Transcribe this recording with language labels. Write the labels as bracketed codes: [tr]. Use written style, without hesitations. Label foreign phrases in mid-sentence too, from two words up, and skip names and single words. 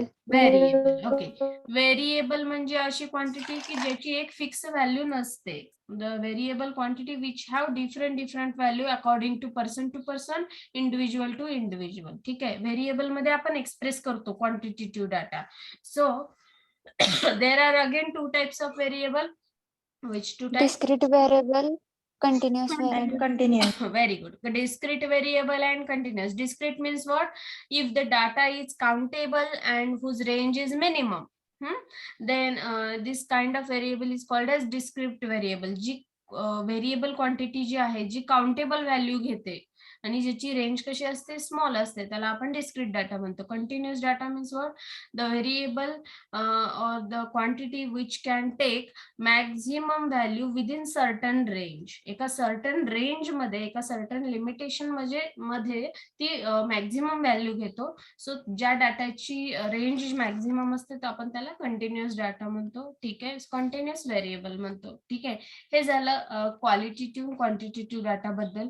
[en] Variable. OK. [mr] व्हेरिएबल म्हणजे अशी क्वांटिटी की ज्याची एक [en] fix value [mr] नसते. [en] The variable quantity which have different value according to person, individual to individual. [mr] ठीक आहे. व्हेरिएबल मध्ये आपण एक्सप्रेस करतो [en] quantitative data. So there are again 2 types of variable. Which 2 types? Discrete variable, continuous variable. Continuous. Very good. The discrete variable and continuous. Discrete means what? If the data is countable and whose range is minimum, then this kind of variable is called as discrete variable. [mr] जी [en] variable quantity [mr] जी आहे जी [en] countable value [mr] घेते, आणि ज्याची रेंज कशी असते, स्मॉल असते, त्याला आपण [en] discrete data [mr] म्हणतो. [en] continuous data means what, the variable or the quantity which can take maximum value within certain range. [mr] एका [en] certain range [mr] मध्ये, एका [en] certain limitation [mr] मध्ये ती [en] maximum value [mr] घेतो. सो ज्या डाटाची रेंज मॅक्झिमम असते तर आपण त्याला [en] continuous data [mr] म्हणतो. ठीक आहे, [en] continuous variable [mr] म्हणतो. ठीक आहे, हे झालं [en] qualitative quantitative data [mr] बद्दल.